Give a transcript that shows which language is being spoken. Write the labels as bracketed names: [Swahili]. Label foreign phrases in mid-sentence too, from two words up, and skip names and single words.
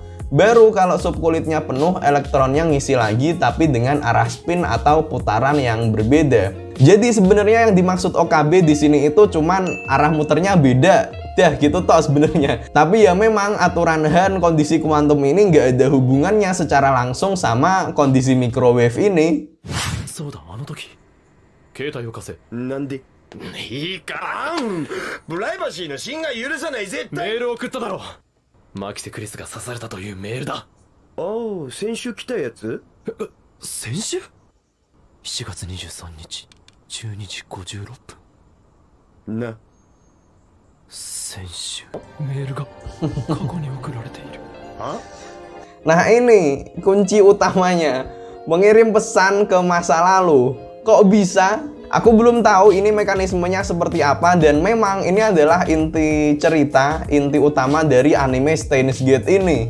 [Indonesian] Baru kalau subkulitnya penuh, elektronnya ngisi lagi tapi dengan arah spin atau putaran yang berbeda. Jadi sebenarnya yang dimaksud OKB di sini itu cuman arah muternya beda. Dah gitu toh sebenarnya. Tapi ya memang aturan Hahn kondisi kuantum ini nggak ada hubungannya secara langsung sama kondisi microwave ini. [Japanese] そうだ、あの時携帯を貸せ。なんで？いいからプライバシーの侵害許さない絶対。メール送っただろ。マキセクリスが刺されたというメールだ。ああ、先週来たやつ？先週 ?7 月23日12時56分な。先週メールが過去に送られている。 [Indonesian] Nah ini kunci utamanya, mengirim pesan ke masa lalu. Kok bisa? Aku belum tahu ini mekanismenya seperti apa, dan memang ini adalah inti cerita, inti utama dari anime Steins Gate ini.